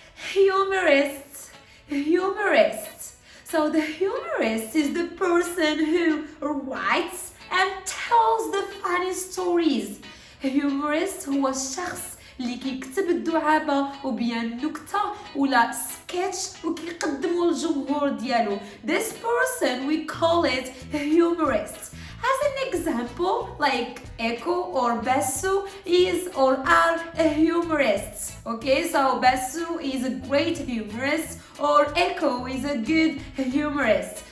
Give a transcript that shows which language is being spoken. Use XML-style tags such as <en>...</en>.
<en>Humorist, humorist. So the humorist is the person who writes and tells the funny stories.</en> <ar>Humorist هو الشخص اللي كيكتب الدعابة وبيان نكتة ولا سكتش وكيقدمه للجمهور ديالو.</ar> <en>This person we call it humorist. As an example, like Echo or Bessu is or are a humorist. Okay, so Bessu is a great humorist or Echo is a good humorist.</en>